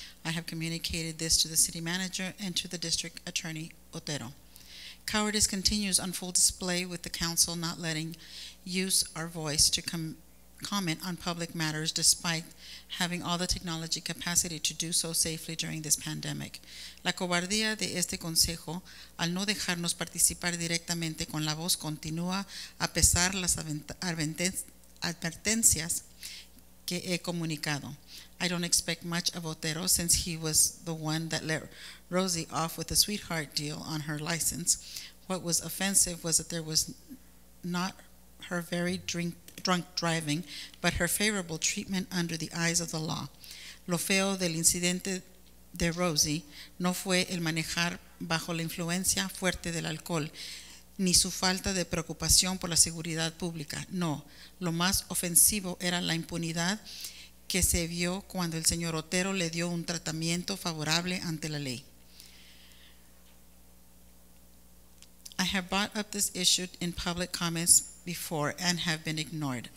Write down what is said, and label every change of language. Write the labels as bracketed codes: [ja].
[en] I have communicated this to the city manager and to the district attorney, Otero. Cowardice continues on full display with the council not letting use our voice to comment on public matters despite having all the technology capacity to do so safely during this pandemic. [es] La cobardía de este consejo al no dejarnos participar directamente con la voz continúa a pesar las advertencias que he comunicado. [en] I don't expect much of Otero since he was the one that let Rosie off with a sweetheart deal on her license. What was offensive was that there was not her very drunk driving, but her favorable treatment under the eyes of the law. [es] Lo feo del incidente de Rosie no fue el manejar bajo la influencia fuerte del alcohol, ni su falta de preocupación por la seguridad pública. No, lo más ofensivo era la impunidad que se vio cuando el señor Otero le dio un tratamiento favorable ante la ley. [en] I have brought up this issue in public comments before and have been ignored.